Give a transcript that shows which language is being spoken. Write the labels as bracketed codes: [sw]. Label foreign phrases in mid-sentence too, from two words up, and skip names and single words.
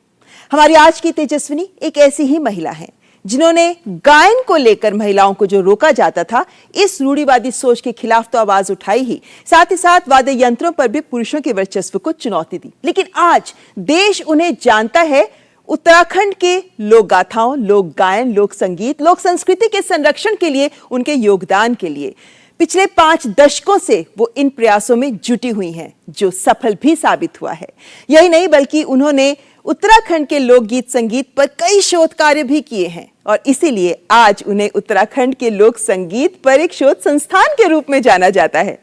[hi] हमारी आज की तेजस्विनी एक ऐसी ही महिला है जिन्होंने गायन को लेकर महिलाओं को जो रोका जाता था, इस रूढ़िवादी सोच के खिलाफ तो आवाज उठाई ही, साथ ही साथ वाद्य यंत्रों पर भी पुरुषों के वर्चस्व को चुनौती दी। लेकिन आज देश उन्हें जानता है उत्तराखंड के लोक गाथाओं, लोक गायन, लोक संगीत, लोक संस्कृति के संरक्षण के लिए, उनके योगदान के लिए। पिछले 5 दशकों से वो इन प्रयासों में जुटी हुई हैं, जो सफल भी साबित हुआ है। यही नहीं बल्कि उन्होंने उत्तराखंड के लोकगीत संगीत पर कई शोध कार्य भी किए हैं और इसीलिए आज उन्हें उत्तराखंड के लोक संगीत पर एक शोध संस्थान के रूप में जाना जाता है।